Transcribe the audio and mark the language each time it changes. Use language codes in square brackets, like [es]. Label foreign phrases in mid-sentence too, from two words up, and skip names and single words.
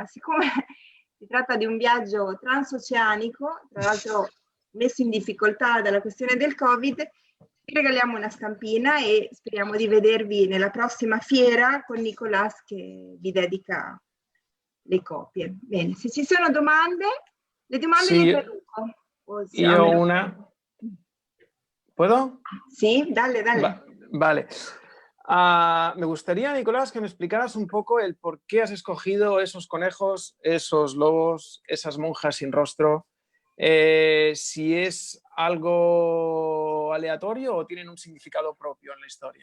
[it] Siccome si tratta di un viaggio transoceanico, tra l'altro messo in difficoltà dalla questione del Covid, vi regaliamo una stampina e speriamo di vedervi nella prossima fiera con Nicolás che vi dedica le copie. Bene, se ci sono domande, le domande sì, le traduco. Io una. [es] ¿Puedo? Sí, dale, dale. Vale. Me gustaría, Nicolás, que me explicaras un poco el por qué has escogido esos conejos, esos lobos, esas monjas sin rostro. Si es algo aleatorio o tienen un significado propio en la historia.